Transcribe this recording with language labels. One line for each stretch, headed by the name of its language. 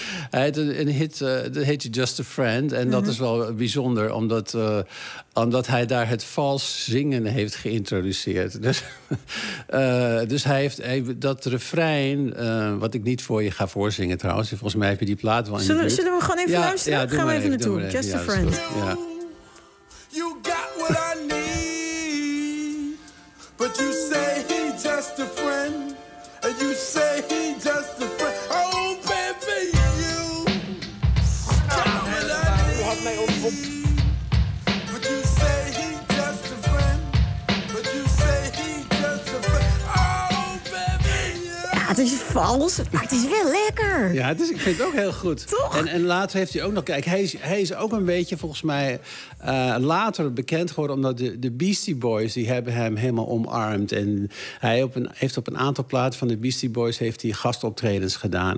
Dutch: Hij had een hit, dat heet Just a Friend. En dat is wel bijzonder, omdat hij daar het vals zingen heeft geïntroduceerd. Dus hij heeft dat refrein, wat ik niet voor je ga voorzingen trouwens. Volgens mij heb je die plaat wel in. Zullen we gewoon even luisteren? Ja, gaan we even naartoe. Even.
English: Just a Friend.
Dutch: Ja.
English: You got what I need, but you say he just a friend, and you say he just a friend. Oh baby, you got what I need, but you say he just a friend, but you say he just a friend. Oh baby, you.
Dutch: Ja, het is vals, maar het is wel lekker. Ja, het is, ik vind het ook heel goed. Toch? En later heeft hij ook nog, kijk, hij is ook een beetje volgens mij later bekend geworden, omdat de Beastie Boys, die hebben hem helemaal omarmd. En hij heeft op een aantal platen van de Beastie Boys heeft hij gastoptredens gedaan.